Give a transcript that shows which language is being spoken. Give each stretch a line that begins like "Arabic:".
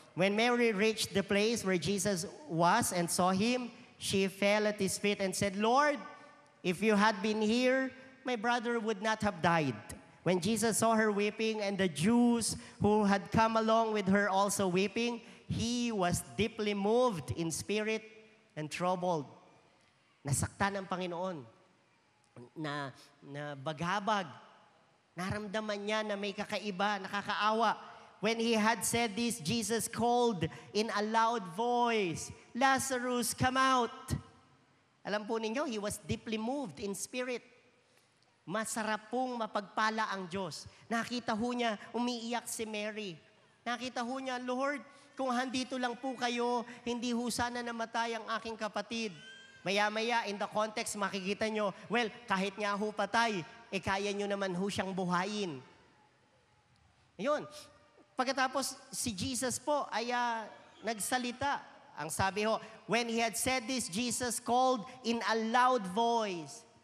English: When Mary reached the place where Jesus was and saw him, she fell at his feet and said, Lord, if you had been here, my brother would not have died. When Jesus saw her weeping and the Jews who had come along with her also weeping, he was deeply moved in spirit and troubled.
Filipino: Nasaktan ng Panginoon, na baghabag. Naramdaman niya na may kakaiba, nakakaawa.
English: When he had said this, Jesus called in a loud voice, Lazarus, come out.
Filipino: Alam po ninyo,
English: he was deeply moved in spirit.
Filipino: Masarap pong mapagpala ang Diyos. Nakita ho niya, umiiyak si Mary. Nakita ho niya, Lord, kung handito lang po kayo, hindi ho sana namatay ang aking kapatid. Maya-maya,
English: in the context,
Filipino: makikita nyo, well, kahit nga ho patay, kaya nyo naman ho siyang buhayin. Yun. Pagkatapos, si Jesus po ay nagsalita. Ang sabi ho,
English: when he had said this, Jesus called in a loud voice.